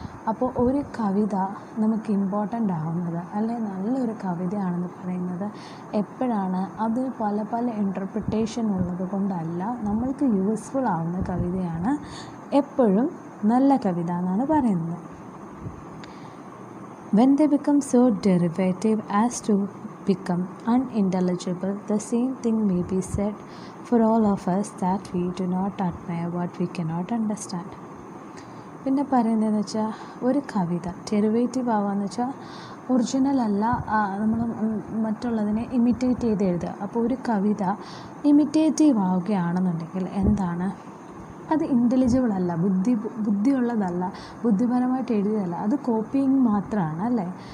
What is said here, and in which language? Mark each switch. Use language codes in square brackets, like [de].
[ml] അപ്പോൾ ഒരു കവിത നമുക്ക് ഇമ്പോർട്ടൻ്റ് ആവുന്നത്, അല്ലെങ്കിൽ നല്ലൊരു കവിതയാണെന്ന് പറയുന്നത് എപ്പോഴാണ്, അത് പല പല ഇൻ്റർപ്രിട്ടേഷൻ ഉള്ളത് കൊണ്ടല്ല, നമ്മൾക്ക് യൂസ്ഫുൾ ആവുന്ന കവിതയാണ് എപ്പോഴും നല്ല കവിത എന്നാണ് പറയുന്നത്. [en] When they become so derivative as to become unintelligible, the same thing may be said for all of us, that we do not admire what we cannot understand. [ml] പിന്നെ പറയുന്നതെന്ന് വെച്ചാൽ ഒരു കവിത ഡെറിവേറ്റീവ് ആവാന്ന് വെച്ചാൽ ഒറിജിനൽ അല്ല, നമ്മൾ മറ്റുള്ളതിനെ ഇമിറ്റേറ്റ് ചെയ്ത് എഴുതുക. അപ്പോൾ ഒരു കവിത ഇമിറ്റേറ്റീവ് ആവുകയാണെന്നുണ്ടെങ്കിൽ അത് ഇൻ്റലിജിബിൾ അല്ല, ബുദ്ധിയുള്ളതല്ല, ബുദ്ധിപരമായിട്ട് എഴുതിയതല്ല, അത് കോപ്പിയിങ് മാത്രമാണ് അല്ലേ.